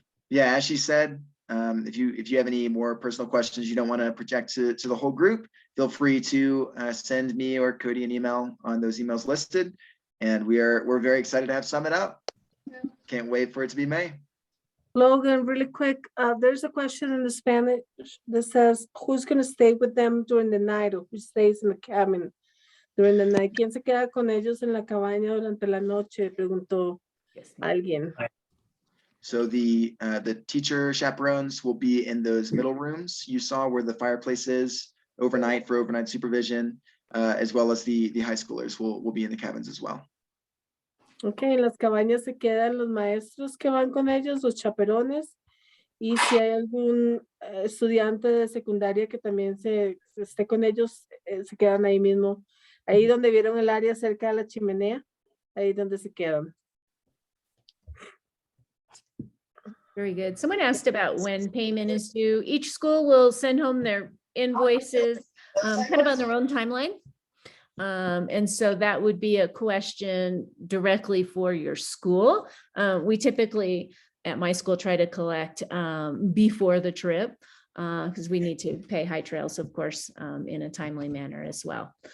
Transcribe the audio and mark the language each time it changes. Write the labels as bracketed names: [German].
[English] Yeah, as she said, if you have any more personal questions you don't want to project to the whole group, feel free to send me or Cody an email on those emails listed. And we're very excited to have Summit up. Can't wait for it to be May. Logan, really quick, there's a question in the Spanish that says, who's going to stay with them during the night, or who stays in the cabin during the night? [Spanish] ¿Quién se queda con ellos en la cabaña durante la noche? Preguntó alguien. [English] So the teacher chaperones will be in those middle rooms you saw where the fireplace is overnight for overnight supervision, as well as the high schoolers will be in the cabins as well. [Spanish] Ok, en las cabañas se quedan los maestros que van con ellos, los chaperones, y si hay algún estudiante de secundaria que también se esté con ellos, se quedan ahí mismo, ahí donde vieron el área cerca de la chimenea, ahí donde se quedan. [English] Very good. Someone asked about when payment is due. Each school will send home their invoices kind of on their own timeline. And so that would be a question directly for your school. We typically at my school try to collect before the trip because we need to pay High Trails, of course, in a timely manner as well.